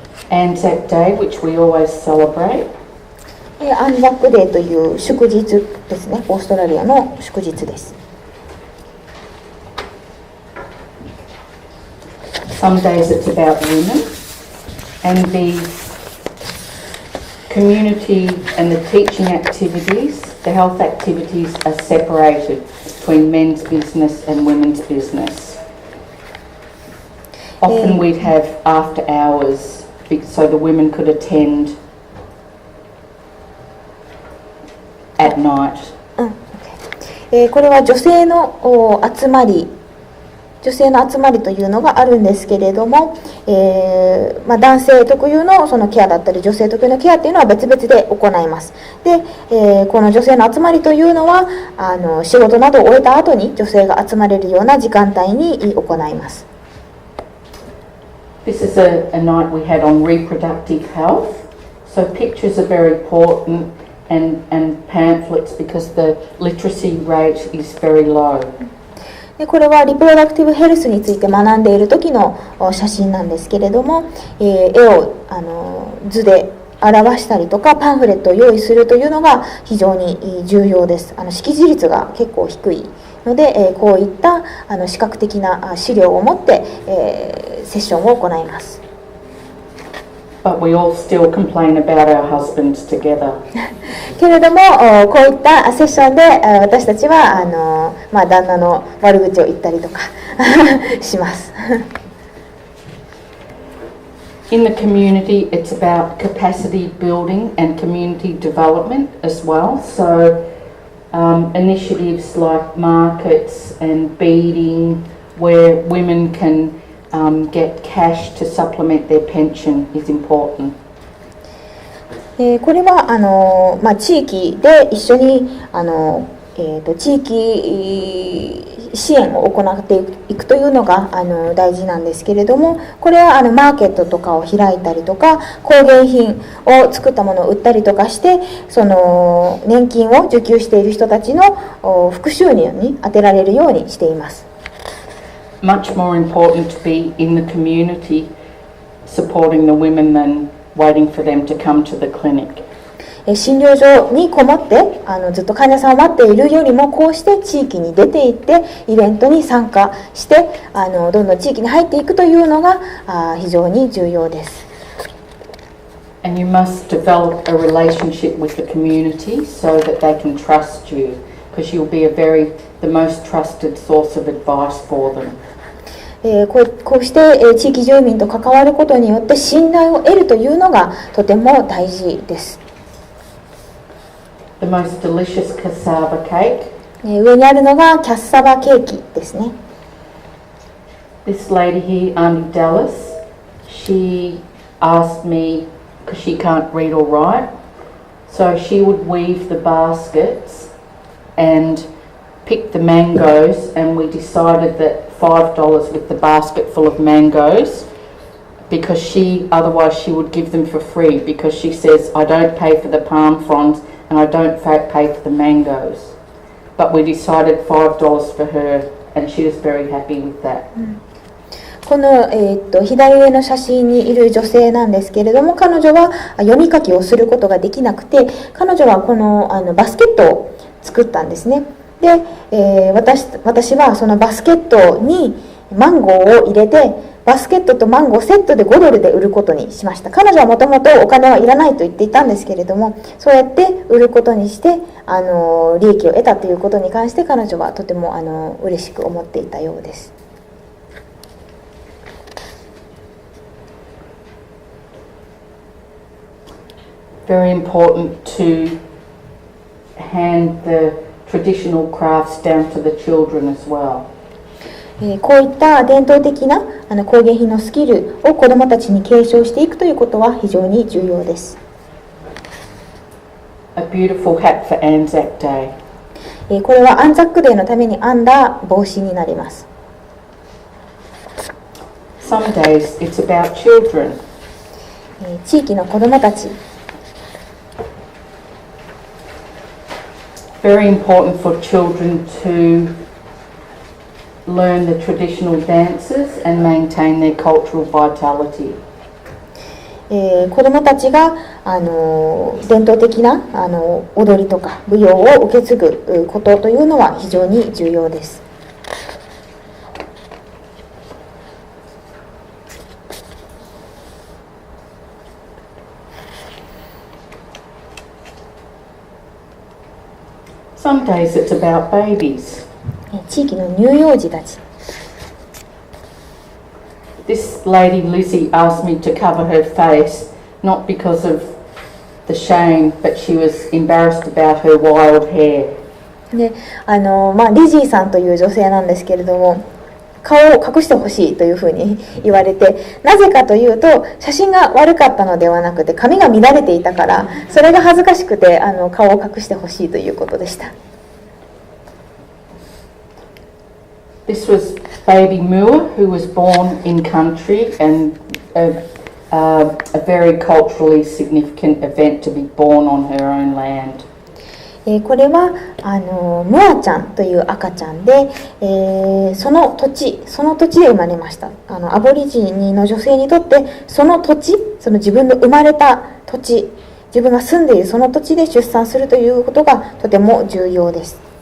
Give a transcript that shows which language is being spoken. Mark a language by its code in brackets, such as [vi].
[en] Anzac Day, which we always celebrate. [ja] アンザックデーという祝日ですね。オーストラリアの祝日です。 [en] Some days it's about women, and the community and the teaching activities, the health activities are separated between men's business and women's business. Often we'd have after hours so the women could attend at night. [ja] これは女性の集まり女性の集まりというのがあるんですけれども、男性特有のそのケアだったり女性特有のケアというのは別々で行います。で、この女性の集まりというのは仕事などを終えた後に女性が集まれるような時間帯に行います。 [en] This is a night we had on reproductive health. So pictures are very important and pamphlets because the literacy rate is very low. [ja] でこれはリプロダクティブヘルスについて学んでいる時の写真なんですけれども、絵を図で表したりとかパンフレットを用意するというのが非常に重要です。識字率が結構低いので、こういった視覚的な資料を持って、セッションを行います。 [en] But we all still complain about our husbands together. [ja] けれどもこういったセッションで私たちは旦那の悪口を言ったりとかします。 [en] In the community, it's about capacity building and community development as well. So initiatives like markets and beading, where women can get cash to supplement their pension, is important. [ja] これは地域で一緒に地域支援を行っていくというのが大事なんですけれども、これはマーケットとかを開いたりとか工芸品を作ったものを売ったりとかして、その年金を受給している人たちの副収入に充てられるようにしています。 [en] Much more important to be in the community supporting the women than waiting for them to come to the clinic. [ja] 診療所にこもってずっと患者さんを待っているよりも、こうして地域に出て行ってイベントに参加してどんどん地域に入っていくというのが非常に重要です。 [en] And you must develop a relationship with the community so that they can trust you, because you'll be the most trusted source of advice for them. [ja] こうして地域住民と関わることによって信頼を得るというのがとても大事です。 [en] The most delicious cassava cake. [ja] 上にあるのがキャッサバケーキですね。 [en] This lady here, Auntie Dallas, she asked me, because she can't read or write, so she would weave the baskets and pick the mangoes, and we decided that $5 with the basket full of mangoes, because otherwise she would give them for free, because she says, I don't pay for the palm fronds and I don't pay for the mangoes. But we decided $5 for her, and she was very happy with that. [ja] この、左上の写真にいる女性なんですけれども、彼女は読み書きをすることができなくて、彼女はこのバスケットを作ったんですね。で、私はそのバスケットにマンゴーを入れて、バスケットとマンゴーセットで$5で売ることにしました。彼女はもともとお金はいらないと言っていたんですけれども、そうやって売ることにして利益を得たということに関して彼女はとても嬉しく思っていたようです。 [en] Very important to hand the traditional crafts down to the children as well. [ja] こういった伝統的な工芸品のスキルを子どもたちに継承していくということは非常に重要です。 [en] A beautiful hat for Anzac Day. [ja] これはアンザックデーのために編んだ帽子になります。 [en] Some days it's about children. [ja] 地域の子どもたち。 [en] Very important for children to learn the traditional dances and maintain their cultural vitality. [ja] 子どもたちが伝統的な踊りとか舞踊を受け継ぐことというのは非常に重要です。 [en] Some days it's about babies. [ja] 地域の乳幼児たち。 [en] This lady Lizzie asked me to cover her face, not because of the shame, but she was embarrassed about her wild hair. [ja] でリジーさんという女性なんですけれども、顔を隠してほしいというふうに言われて、なぜかというと写真が悪かったのではなくて髪が乱れていたから、それが恥ずかしくて顔を隠してほしいということでした。 [en] This was baby Mua, who was born in country, and a very culturally significant event to be born on her own land. [ja] これはムアちゃんという赤ちゃんで、その土地で生まれました。アボリジニの女性にとってその土地、その自分の生まれた土地、自分が住んでいるその土地で出産するということがとても重要です。